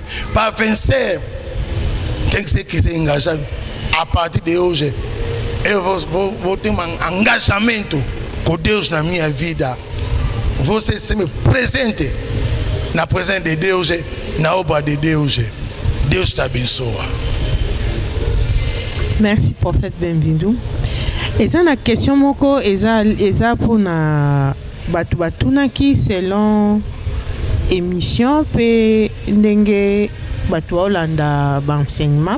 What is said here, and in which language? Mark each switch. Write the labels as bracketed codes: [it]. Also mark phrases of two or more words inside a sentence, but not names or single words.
[pt] Para vencer, tem que ser cristão engajado. A partir de hoje, eu vou ter um engajamento com Deus na minha vida. Você sempre presente na presença de Deus, na obra de Deus. Deus te abençoa. [fr] Merci, prophète, bienvenue. [ln] Eza na question moko eza pona batuna ki selon émission pe ndenge batu olanda enseignement.